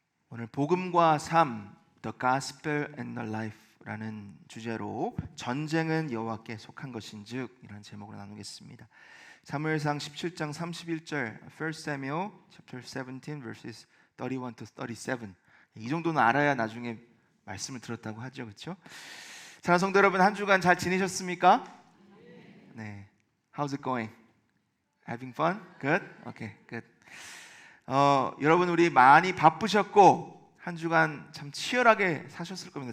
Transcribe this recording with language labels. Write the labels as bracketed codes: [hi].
[ko] 오늘 복음과 삶, The Gospel and the Life라는 주제로 전쟁은 여호와께 속한 것인즉 이라는 제목으로 나누겠습니다. 사무엘상 17장 31절, [en] 1 Samuel chapter 17 verses 31 to 37. [ko] 이 정도는 알아야 나중에 말씀을 들었다고 하죠, 그렇죠? 사랑하는 성도 여러분, 한 주간 잘 지내셨습니까? [en] 네. How's it going? Having fun? Good? Okay, good. [ko] 여러분 우리 많이 바쁘셨고 한 주간 참 치열하게 사셨을 겁니다.